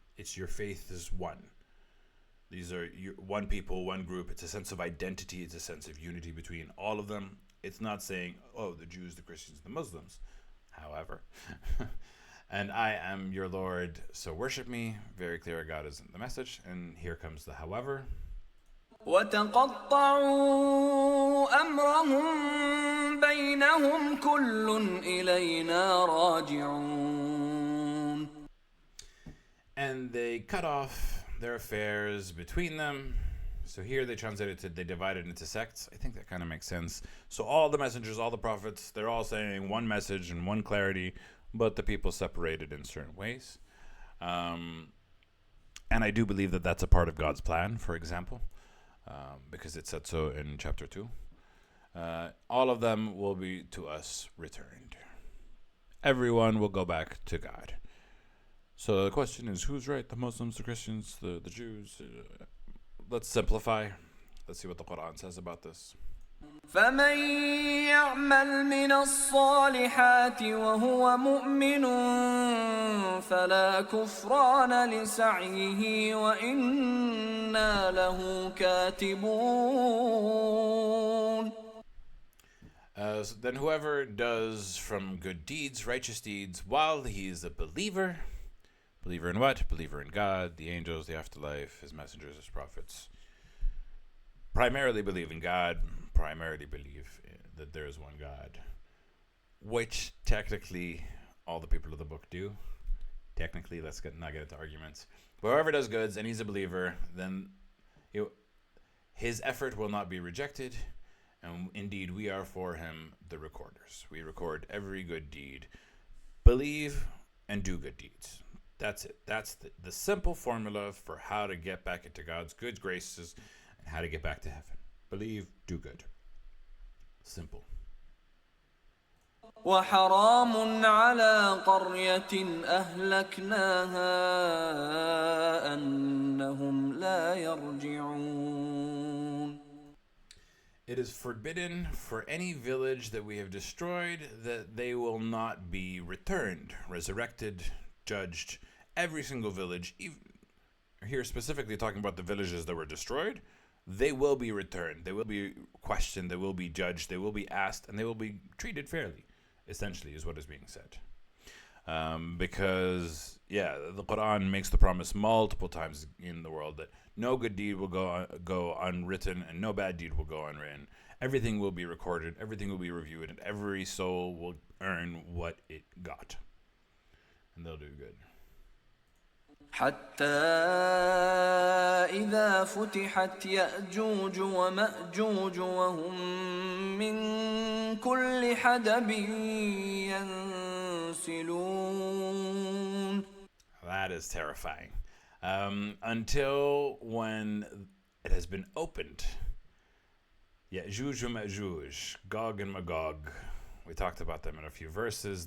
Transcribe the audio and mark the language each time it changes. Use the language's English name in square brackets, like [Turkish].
[English] It's your faith is one. These are one people, one group. It's a sense of identity. It's a sense of unity between all of them. It's not saying, oh, the Jews, the Christians, the Muslims. However, and I am your Lord, so worship me. Very clear, God is in the message. And here comes the however. [Arabic] وتقطعوا أمرهم بينهم كل إلينا راجعون. [English] And they cut off their affairs between them. So here they translated to they divided into sects. I think that kind of makes sense. So all the messengers, all the prophets, they're all saying one message and one clarity, but the people separated in certain ways. And I do believe that that's a part of God's plan, for example, because it said so in chapter 2. All of them will be to us returned. Everyone will go back to God. So the question is, who's right? The Muslims, the Christians, the Jews? Let's simplify. Let's see what the Quran says about this. [Arabic] فمن يعمل من الصالحات وهو مؤمن فلا كفران لسعيه وإنا له كاتبون. [English] Then whoever does from good deeds, righteous deeds, while he is a believer. Believer in what? Believer in God, the angels, the afterlife, his messengers, his prophets. Primarily believe in God, primarily believe that there is one God, which technically all the people of the book do. Technically, let's not get into arguments. But whoever does goods and he's a believer, then his effort will not be rejected. And indeed, we are for him the recorders. We record every good deed. Believe and do good deeds. That's it. That's the simple formula for how to get back into God's good graces and how to get back to heaven. Believe, do good. Simple. [Arabic] وحرام على قرية أهلكناها أنهم لا يرجعون. [English] It is forbidden for any village that we have destroyed that they will not be returned, resurrected, judged. Every single village, even here specifically talking about the villages that were destroyed, they will be returned. They will be questioned. They will be judged. They will be asked, and they will be treated fairly, essentially, is what is being said. Because, the Quran makes the promise multiple times in the world that no good deed will go unwritten and no bad deed will go unwritten. Everything will be recorded. Everything will be reviewed, and every soul will earn what it got. And they'll do good. [Arabic] حتى إذا فتحت يأجوج ومأجوج وهم من كل حدب ينسلون. [English] That is terrifying. Until when it has been opened. Ya'juj and Ma'juj, Gog and Magog. We talked about them in a few verses.